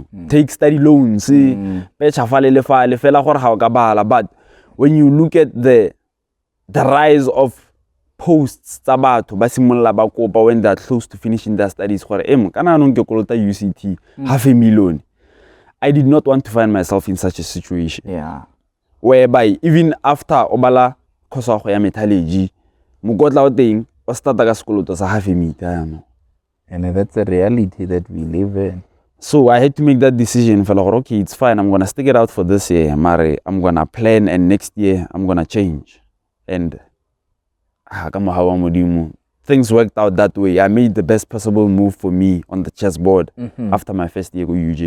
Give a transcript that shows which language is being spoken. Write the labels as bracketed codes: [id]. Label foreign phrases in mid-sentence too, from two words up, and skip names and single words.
[en] Take study loans, but when you look at the rise of posts when they're close to finishing their studies, UCT, $500,000. I did not want to find myself in such a situation. Yeah. Whereby even after [tn] Obala kosa go ya metallurgy, mukotla o teng o starta ka sekoloto sa $500,000. [en] And that's a reality that we live in. So I had to make that decision. For like, okay, it's fine. I'm gonna stick it out for this year. I'm gonna plan, and next year I'm gonna change. And things worked out that way. I made the best possible move for me on the chessboard after my first year with UJ.